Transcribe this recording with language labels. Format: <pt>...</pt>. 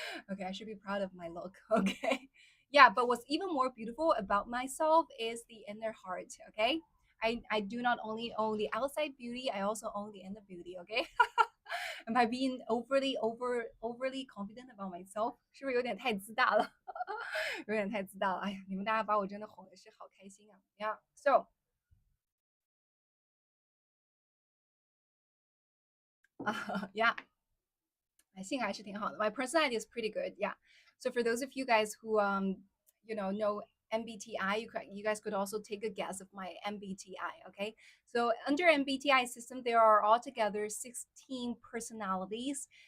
<en>Okay, I should be proud of my look. Okay. Yeah, but what's even more beautiful about myself is the inner heart. Okay. I do not only own the outside beauty, I also own the inner beauty. Okay. Am I being overly confident about myself?</en> <zh>是不是有点太自大了？有点太自大了。哎呀，你们大家把我真的哄的是好开心啊！</zh> <en>Yeah. So Yeah, I think I should think hard. My personality is pretty good. Yeah. So for those of you guys who know MBTI, you guys could also take a guess of my MBTI. Okay. So under MBTI system, there are altogether 16 personalities.</en>